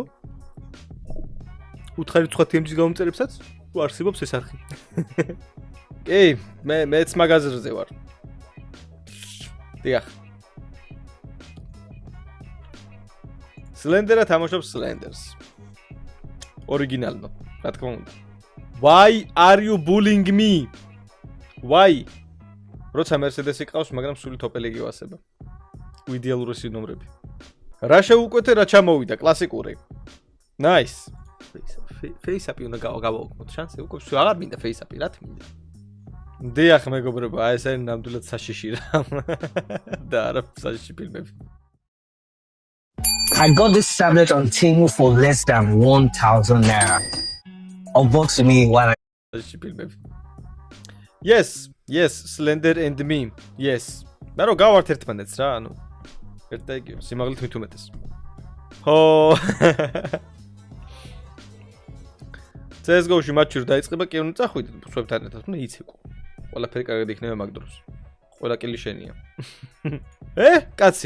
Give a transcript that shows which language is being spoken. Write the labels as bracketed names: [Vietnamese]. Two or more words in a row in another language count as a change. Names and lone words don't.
[Georgian] უთხარით სხვა TMG-ს გამომწერებსაც? თუ არსებობს ეს არხი. კი, მეც მაგაზრზე ვარ. დიახ. Slender-ა თამაშობს Slenders. ორიგინალო, რა თქმა უნდა. [English] Why are you bullying me? Why? [Georgian] როცა Mercedes-ი ყავს, მაგრამ სულით Opel-ი გივასება. იდეალურესი ნომრები. რა შეუკვეთე, რა ჩამოვიდა, კლასიკური. Nice. Face-up-ი უნდა გავაუქმოთ, შანსი უკვე აღარ მინდა face-up-ი, რა თქმა უნდა. დიახ, მეგობრებო, აი ეს არის ნამდვილად საშიში რა. და არა საშიში ფილმები. [English] I got this tablet on Temu for less than 1,000 naira. Unbox me while [Georgian] საშიში ფილმები. [English] Yes, Slender and me. Yes. [Georgian] მე რო გავართ ერთმანეთს რა, ანუ ერთ და იგივე, სიმაღლით მით უმეტეს. ხო. CS:GO-ში მატჩი რო დაიწყება, კი უნდა წახვიდეთ სხვებთან ერთად, უნდა იცეკვო. ყველაფერი კარგად იქნება მაგ დროს. ყველა კილი შენია. კაცი.